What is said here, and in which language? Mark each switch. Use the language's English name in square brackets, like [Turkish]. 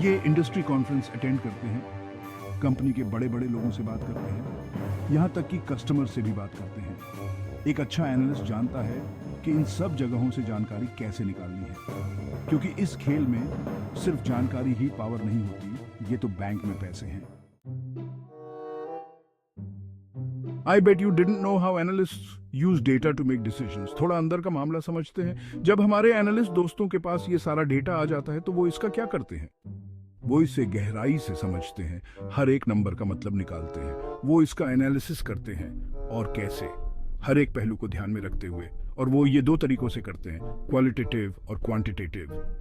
[Hindi] ये industry conference attend करते हैं, कंपनी के बड़े बड़े लोगों से बात करते हैं, यहाँ तक कि कस्टमर से भी बात करते हैं। एक अच्छा एनालिस्ट जानता है कि इन सब जगहों से जानकारी कैसे निकालनी है, क्योंकि इस खेल में सिर्फ जानकारी ही पावर नहीं होती, ये तो बैंक में पैसे हैं। [English] I bet you didn't know how analysts use data to make decisions. [Hindi] थोड़ा अंदर का मामला समझते हैं। जब हमारे एनालिस्ट दोस्तों के पास ये सारा डेटा आ जाता है तो वो इसका क्या करते हैं? वो इसे गहराई से समझते हैं, हर एक नंबर का मतलब निकालते हैं, वो इसका एनालिसिस करते हैं। और कैसे? हर एक पहलू को ध्यान में रखते हुए। और वो ये दो तरीकों से करते हैं, क्वालिटेटिव और क्वांटिटेटिव।